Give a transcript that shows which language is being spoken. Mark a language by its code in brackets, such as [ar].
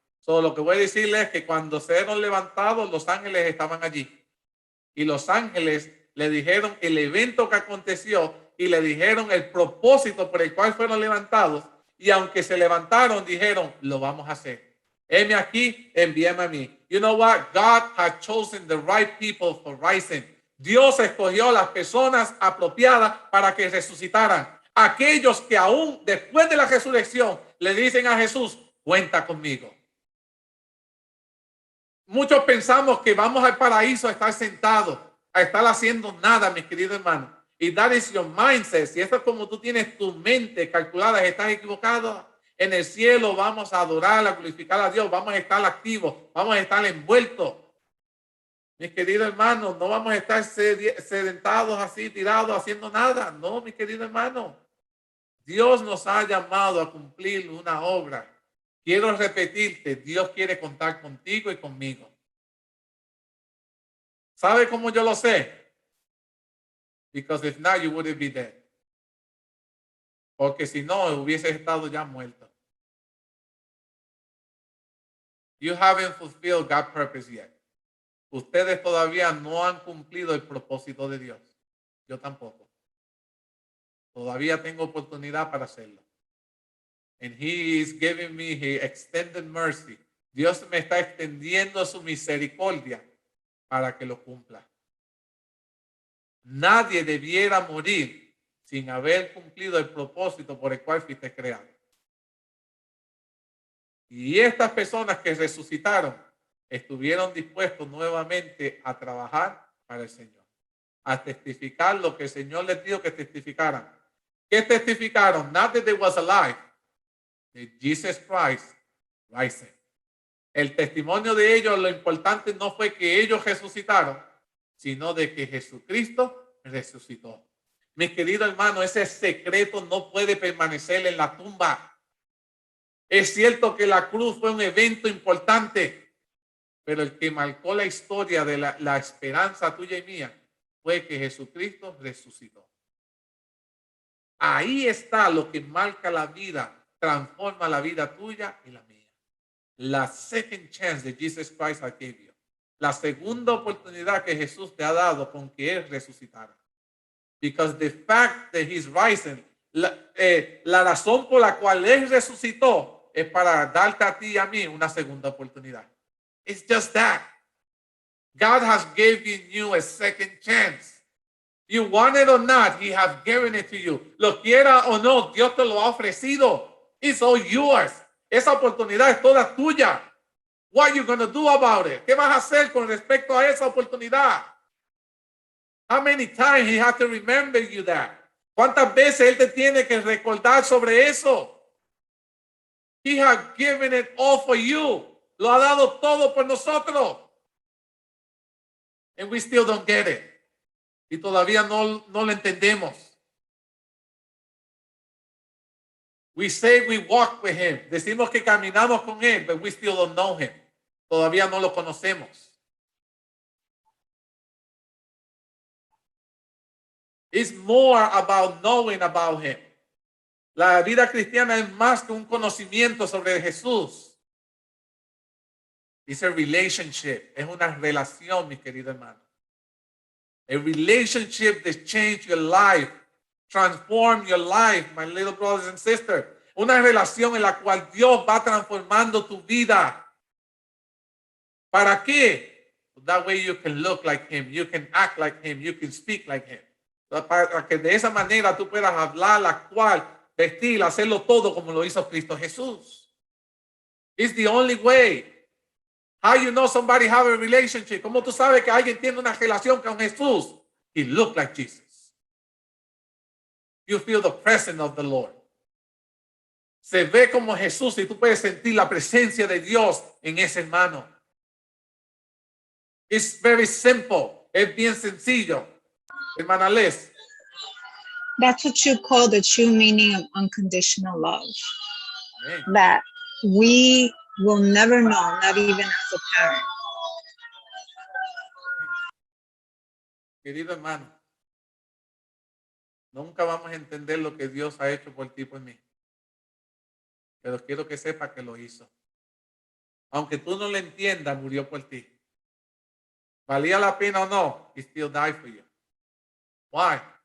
[es] Solo lo que voy a decirles es que cuando fueron levantados, los ángeles estaban allí. Y los ángeles le dijeron el evento que aconteció y le dijeron el propósito por el cual fueron levantados. Y aunque se levantaron, dijeron, lo vamos a hacer. Heme aquí, envíame a mí. [en] You know what? God had chosen the right people for rising. [es] Dios escogió las personas apropiadas para que resucitaran. Aquellos que aún después de la resurrección le dicen a Jesús, cuenta conmigo. Muchos pensamos que vamos al paraíso a estar sentados, a estar haciendo nada, mis queridos hermanos. Y [en] that is your mindset. [es] Si eso es como tú tienes tu mente calculada, estás equivocado. En el cielo vamos a adorar, a glorificar a Dios, vamos a estar activos, vamos a estar envueltos. Mis queridos hermanos, no vamos a estar sentados así, tirados, haciendo nada. No, mis queridos hermanos. Dios nos ha llamado a cumplir una obra. Quiero repetirte, Dios quiere contar contigo y conmigo. ¿Sabe cómo yo lo sé? [en] Because if not, you wouldn't be dead. [es] Porque si no, hubieses estado ya muerto. [en] You haven't fulfilled God's purpose yet. [es] Ustedes todavía no han cumplido el propósito de Dios. Yo tampoco. Todavía tengo oportunidad para hacerlo. [en] And he is giving me his extended mercy. [es] Dios me está extendiendo su misericordia para que lo cumpla. Nadie debiera morir sin haber cumplido el propósito por el cual fuiste creado. Y estas personas que resucitaron estuvieron dispuestos nuevamente a trabajar para el Señor, a testificar lo que el Señor les dijo que testificaran. ¿Qué testificaron? [en] Not that they was alive. Jesus Christ rising. [es] El testimonio de ellos, lo importante no fue que ellos resucitaron, sino de que Jesucristo resucitó. Mis queridos hermanos, ese secreto no puede permanecer en la tumba. Es cierto que la cruz fue un evento importante, pero el que marcó la historia de la esperanza tuya y mía fue que Jesucristo resucitó. Ahí está lo que marca la vida, transforma la vida tuya y la mía. [en] La second chance de Jesus Christ I gave you. [es] La segunda oportunidad que Jesús te ha dado con que Él resucitara. [en] Because the fact that He's rising, [es] la razón por la cual Él resucitó es para darte a ti y a mí una segunda oportunidad. [en] It's just that. God has given you a second chance. You want it or not, He has given it to you. [es] Lo quiera o no, Dios te lo ha ofrecido. [en] It's all yours. [es] Esa oportunidad es toda tuya. [en] What are you going to do about it? [es] ¿Qué vas a hacer con respecto a esa oportunidad? [en] How many times He has to remember you that? [es] ¿Cuántas veces Él te tiene que recordar sobre eso? [en] He has given it all for you. [es] Lo ha dado todo por nosotros. [en] And we still don't get it. [es] Y todavía no lo entendemos. [en] We say we walk with Him. [es] Decimos que caminamos con Él, [en] but we still don't know Him. [es] Todavía no lo conocemos. [en] It's more about knowing about Him. [es] La vida cristiana es más que un conocimiento sobre Jesús. [en] It's a relationship. [es] Es una relación, mi querido hermano. [en] A relationship that changed your life, transform your life, my little brothers and sisters. [es] Una relación en la cual Dios va transformando tu vida. ¿Para qué? [en] That way you can look like Him, you can act like Him, you can speak like Him. [es] Para que de esa manera tú puedas hablar, actuar, vestir, hacerlo todo como lo hizo Cristo Jesús. [en] It's the only way. How you know somebody have a relationship? [es] ¿Cómo tú sabes que alguien tiene una relación con Jesús? [en] He looked like Jesus. You feel the presence of the Lord. [es] Se ve como Jesús y tú puedes sentir la presencia de Dios en ese hermano. [en] It's very simple. [es] Es bien sencillo. Hermana Les. [en] That's what you call the true meaning of unconditional love. [es] Amén. [en] That we will never know, not even as a parent. [es] Querido hermano, nunca vamos a entender lo que Dios ha hecho por ti y por mí. Pero quiero que sepa que lo hizo. Aunque tú no lo entiendas, murió por ti. ¿Valía la pena o no? [en] He still died for you. Why?